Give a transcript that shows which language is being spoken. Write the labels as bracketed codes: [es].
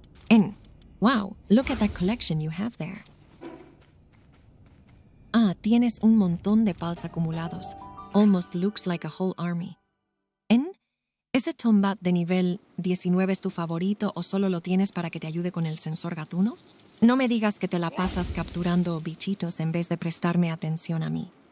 [en] And wow, look at that collection you have there. [es] Tienes un montón de pals acumulados. [en] Almost looks like a whole army. [es] ¿En? ¿Ese tombat de nivel 19 es tu favorito o solo lo tienes para que te ayude con el sensor gatuno? No me digas que te la pasas capturando bichitos en vez de prestarme atención a mí.